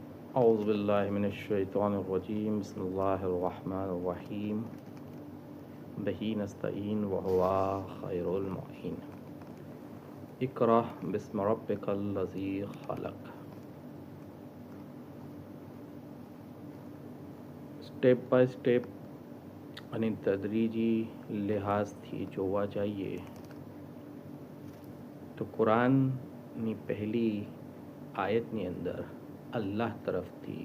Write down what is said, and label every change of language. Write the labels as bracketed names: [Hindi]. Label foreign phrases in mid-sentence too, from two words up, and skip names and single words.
[Arabic] أعوذ بالله من الشيطان الرجيم بسم الله الرحمن الرحيم به نستعين وهو خير المعين اقرأ باسم ربك الذي خلق. [English] step by step [Gujarati] અને તદરીજી લિહાઝથી જોવા જઈએ તો કુરાનની પહેલી આયતની અંદર અલ્લાહ તરફથી